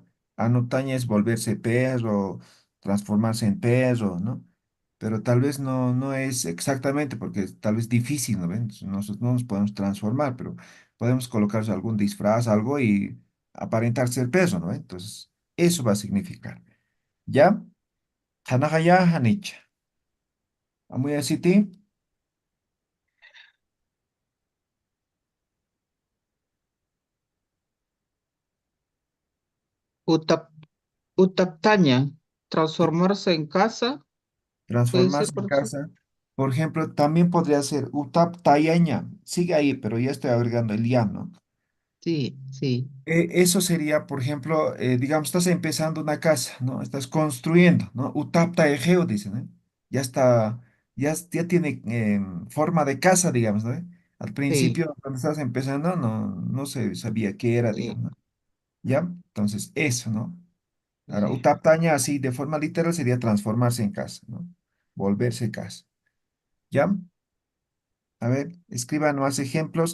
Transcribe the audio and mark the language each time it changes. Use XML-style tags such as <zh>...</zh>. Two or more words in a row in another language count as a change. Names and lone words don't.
<es>Anutaña es volverse perro, transformarse en perro, ¿no? Pero tal vez no es exactamente, porque es tal vez difícil, ¿no ven? Nosotros no nos podemos transformar, pero podemos colocarse algún disfraz, algo y aparentar ser perro, ¿no ven? Entonces, eso va a significar, ¿ya?</es> <ay>Hanahaya hanicha. Amuy asiti, Utap, utaptaña,</ay> <es>transformarse en casa, puede ser, transformarse en profesor. casa. Por ejemplo, también podría ser</es> <ay>utap tayaña.</ay> <es>Sigue ahí, pero ya estoy agregando el ya, ¿no? Sí, sí, Eso sería, por ejemplo, digamos, estás empezando una casa, ¿no? Estás construyendo, ¿no?</es> <ay>Utap taegeo,</ay> <es>dicen, ¿eh? Ya está, ya tiene forma de casa, digamos, ¿no? Al sí, principio, cuando estás empezando, no se sabía qué era, sí, digamos, ¿no? ¿Ya? Entonces, eso, ¿no? Ahora, sí. utaptaña, así de forma literal, sería transformarse en casa, ¿no? Volverse casa. ¿Ya? A ver, escriban más ejemplos.</es>